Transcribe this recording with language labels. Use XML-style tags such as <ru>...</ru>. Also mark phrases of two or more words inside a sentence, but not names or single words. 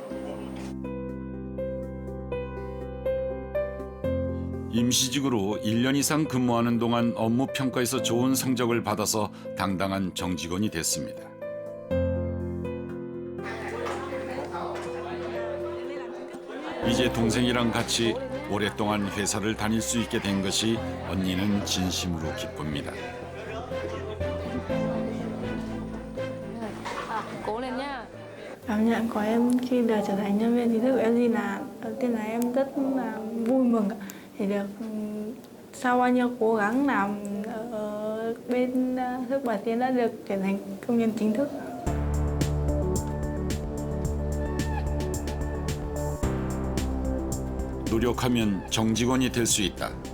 <ko>임시직으로 1년 이상 근무하는 동안 업무 평가에서 좋은 성적을 받아서 당당한 정직원이 됐습니다. 이제 동생이랑 같이 오랫동안 회사를 다닐 수 있게 된 것이 언니는 진심으로 기쁩니다.</ko> <vi>Cảm nhận của em khi được trở thành nhân viên chính thức của LG là đầu tiên là em rất là vui mừng thì được sau bao nhiêu cố gắng làm ở bên Thức Bảo Tiến đã được trở thành công nhân chính thức.</vi> <ko>노력하면 정직원이 될 수 있다.</ko>